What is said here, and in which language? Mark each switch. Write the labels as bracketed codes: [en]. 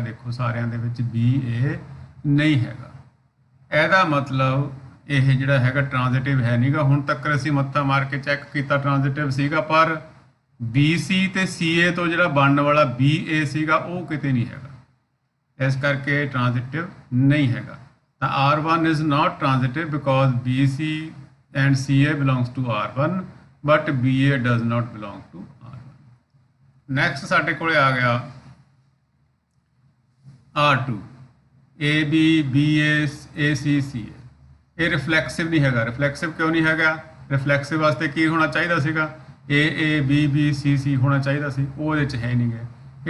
[pa] ਦੇਖੋ ਸਾਰਿਆਂ ਦੇ ਵਿੱਚ B A ਨਹੀਂ ਹੈਗਾ। ਇਹਦਾ ਮਤਲਬ ਇਹ ਜਿਹੜਾ ਹੈਗਾ ਟ੍ਰਾਂਜ਼ਿਟਿਵ ਹੈ ਨਹੀਂਗਾ। ਹੁਣ ਤੱਕ ਅਸੀਂ ਮੱਥਾ ਮਾਰ ਕੇ ਚੈੱਕ ਕੀਤਾ ਟ੍ਰਾਂਜ਼ਿਟਿਵ ਸੀਗਾ, ਪਰ ਬੀ ਸੀ ਤੇ ਸੀ ਏ ਤੋਂ ਜਿਹੜਾ ਬਣਨ ਵਾਲਾ ਬੀ ਏ ਸੀਗਾ ਉਹ ਕਿਤੇ ਨਹੀਂ ਹੈਗਾ, ਇਸ ਕਰਕੇ ਟ੍ਰਾਂਜ਼ਿਟਿਵ ਨਹੀਂ ਹੈਗਾ। [en] ਤਾਂ R1 is not transitive because BC and CA belongs to R1 but BA does not belong to R1। [pa] Next ਸਾਡੇ ਕੋਲੇ ਆ ਗਿਆ R2, AB BA AC CA। ਇਹ ਰਿਫਲੈਕਸਿਵ ਨਹੀਂ ਹੈਗਾ। ਰਿਫਲੈਕਸਿਵ ਕਿਉਂ ਨਹੀਂ ਹੈਗਾ? ਰਿਫਲੈਕਸਿਵ ਵਾਸਤੇ ਕੀ ਹੋਣਾ ਚਾਹੀਦਾ ਸੀਗਾ? AA BB CC ਹੋਣਾ ਚਾਹੀਦਾ ਸੀ, ਉਹ ਇਹਦੇ 'ਚ ਹੈ ਨਹੀਂ ਗੇ।